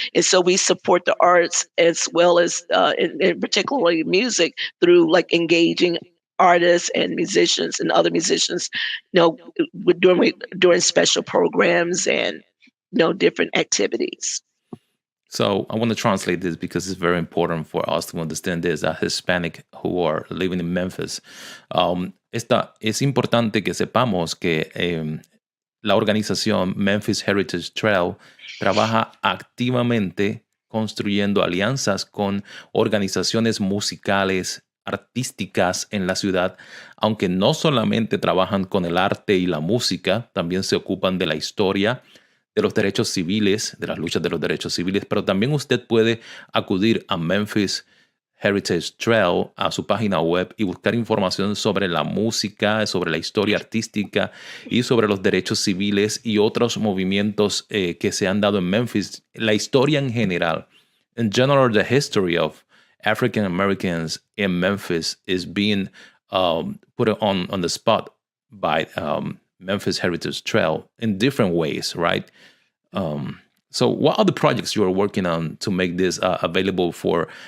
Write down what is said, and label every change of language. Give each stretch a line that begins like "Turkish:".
English: And so we support the arts as well as, in particularly music, through like engaging artists and musicians and other musicians, during special programs and different activities. So I want to translate this because it's very important for us to understand this as Hispanic who are living in Memphis.
Spanish: Es importante que sepamos que la organización Memphis Heritage Trail trabaja activamente construyendo alianzas con organizaciones musicales, artísticas en la ciudad, aunque no solamente trabajan con el arte y la música, también se ocupan de la historia, de los derechos civiles, de las luchas de los derechos civiles, pero también usted puede acudir a Memphis Heritage Trail, a su página web, y buscar información sobre la música, sobre la historia artística y sobre los derechos civiles y otros movimientos que se han dado en Memphis, la historia en general.
English: In general, the history of African Americans in Memphis is being put on the spot by Memphis Heritage Trail in different ways, right? So what are the projects you are working on to make this available for